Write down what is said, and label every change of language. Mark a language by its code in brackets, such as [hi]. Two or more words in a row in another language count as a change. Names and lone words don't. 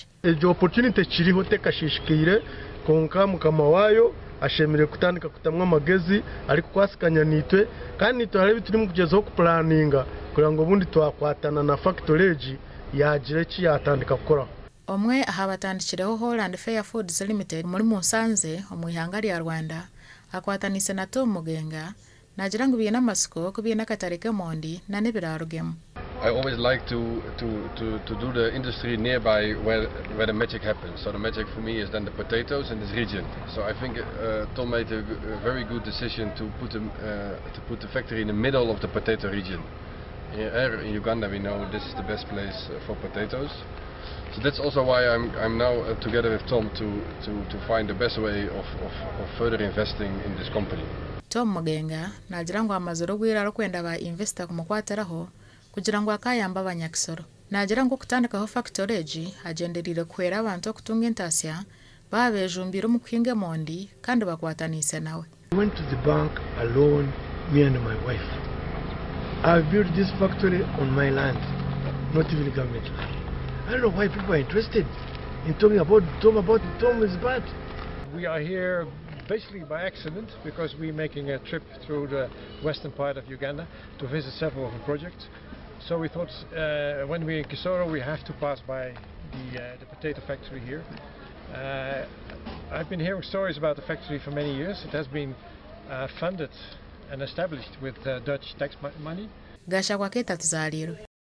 [nyn] Egyo opportunity kiriho tekashishikaire konka mukama waayo ashemere kutandika kutamwa amagezi ari kukwasikanya nitwe kandi nitwe haribi turimo kugezaho kupulaninga kugira ngo ubundi twakwatana na factory egi yagira eki yatandika kukoraho. Omwe aha batandikireho Holland Fair Foods Limited muri Musanze omu ihanga rya Rwanda akwatanise na Tom Mugenga nagira ngu biine amasiko ko biine akatare k'emondi na n'ebirarugemu. [en] I always like to do the industry nearby where the magic happens. So the magic for me is then the potatoes in this region. So I think Tom made a very good decision to put the factory in the middle of the potato region. In Uganda we know this is the best place for potatoes. So that's also why I'm now together with Tom to find the best way of further investing in this company. [nyn] Tom Mugenga nagira ngu amazuru gwiraro kwenda ba investor kumukwatiraho kugira ngo akayamba abanyakisoro. Nagira ngo kutandikaho factory egi hagenderire kuhera abantu okutunga entasya babejumbira mu kuhinga emondi kandi bakwatanise nawe. [en] I went to the bank alone, me and my wife. I built this factory on my land, not even government land. I don't know why people are interested in talking about Tom is bad. We are here basically by accident because we're making a trip through the western part of Uganda to visit several of the projects. So we thought when we're in Kisoro we have to pass by the potato factory here. I've been hearing stories about the factory for many years. It has been funded and established with Dutch tax money. Gasha kwa keta tuzalirwe.